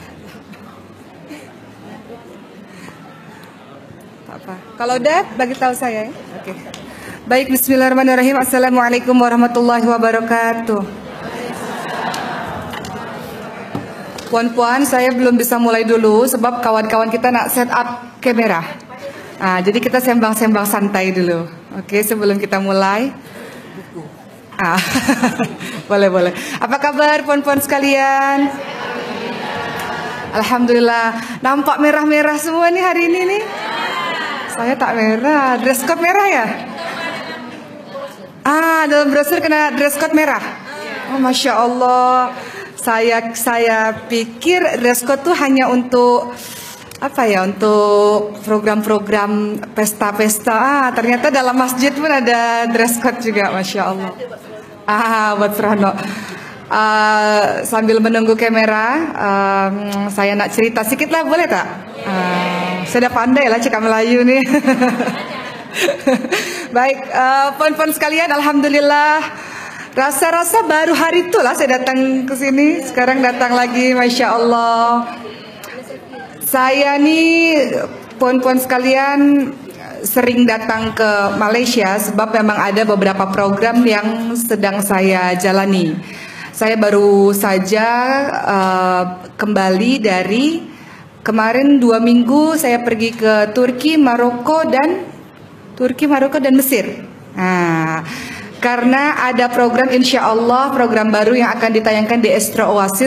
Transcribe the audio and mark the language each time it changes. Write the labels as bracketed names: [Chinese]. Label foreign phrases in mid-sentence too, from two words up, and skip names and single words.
[Malay] Tak apa. [Indonesian] Kalau udah, bagi tahu saya ya. Oke. Baik, [Arabic] بسم الله الرحمن الرحيم. السلام عليكم ورحمة الله وبركاته. [Malay] Puan-puan, saya belum bisa mulai dulu sebab kawan-kawan kita nak [English] set up [Malay] kamera. Jadi kita sembang-sembang santai dulu. [Indonesian] Oke, sebelum kita mulai. Boleh. [Malay] Apa kabar puan-puan sekalian? Alhamdulillah. Nampak merah-merah semua nih hari ini nih. Saya tak merah. [English] Dress code [Malay] merah ya? Dalam brosur kena [English] dress code [Malay] merah. [Arabic] Oh, ما شاء الله. [Indonesian] Saya pikir [English] dress code [Indonesian] tuh hanya untuk untuk program-program pesta-pesta. Ternyata dalam masjid pun ada [English] dress code [Indonesian] juga, [Arabic] ما شاء الله. [Indonesian] Buat Serhano. [Malay] Sambil menunggu kamera, saya nak cerita sedikit lah, boleh tak? Saya dah pandai lah cakap Melayu nih. Baik, puan-puan sekalian, alhamdulillah. [Indonesian] Rasa-rasa baru hari itulah saya datang ke sini. Sekarang datang lagi, [Arabic] ما شاء الله. [Malay] Saya nih, puan-puan sekalian, sering datang ke Malaysia sebab memang ada beberapa program yang sedang saya jalani. [Indonesian] Saya baru saja kembali dari kemarin 2 minggu saya pergi ke Turki, Maroko dan Mesir. Karena ada program, [Arabic] إن شاء الله [Indonesian] program baru yang akan ditayangkan di Astra Oasis.